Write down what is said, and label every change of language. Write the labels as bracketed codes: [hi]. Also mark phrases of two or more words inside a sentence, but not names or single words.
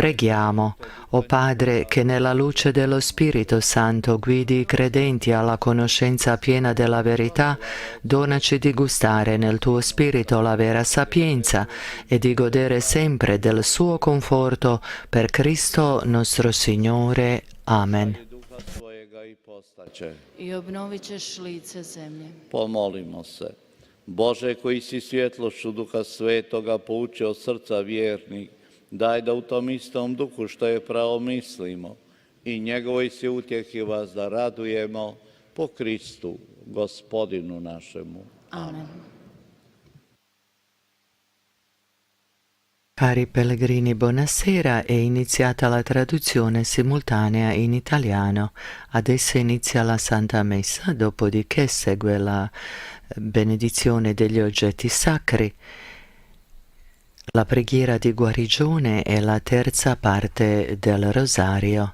[it] preghiamo, o Padre, che nella luce dello Spirito Santo guidi i credenti alla conoscenza piena della verità, donaci di gustare nel tuo Spirito la vera sapienza e di godere sempre del suo conforto per Cristo nostro Signore. Amen. [hr] I obnovit ćeš lice zemlje. Pomolimo se. Bože, koji si svjetlošću Duha Svetoga poučio srca vjernih, daj da u tom istom duhu što je pravo mislimo i njegovoj se utjehi vas da radujemo po Kristu, Gospodinu našemu. Amen. [it] Cari pellegrini, buonasera. È iniziata la traduzione simultanea in italiano. Adesso inizia la Santa Messa, dopodiché segue la benedizione degli oggetti sacri, la preghiera di guarigione e la terza parte del rosario.